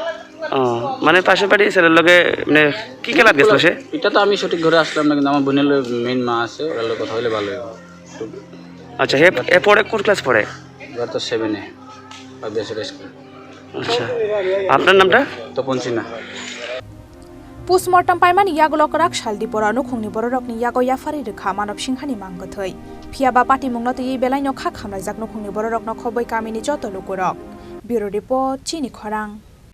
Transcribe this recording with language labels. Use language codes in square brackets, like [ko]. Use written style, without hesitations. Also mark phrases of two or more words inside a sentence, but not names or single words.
[bn] মানে পাশে বাড়ি ছেলের লগে মানে কি খেলা গেছিল সে এটা তো আমি সঠিক ঘরে আসলাম না কিন্তু আমার বোনের লগে মেইন মা আছে ওর লগে কথা হলে ভালো হয় আচ্ছা হে পড়ে কোন ক্লাস পড়ে এবার তো 7 এ পাবলিক স্কুল আচ্ছা আপনার নামটা তপন সিনহা [trp] Postmortem paimani yagulo karak shaldi pora nukhungni bororokni yago yafari rekha Manov Singhani manggathoi phiaba patimungno tei belaino kha khamlaijak nukhungni bororokno khoboi kamini joto lukurok [en] Bureau Report [trp] Chini Khorang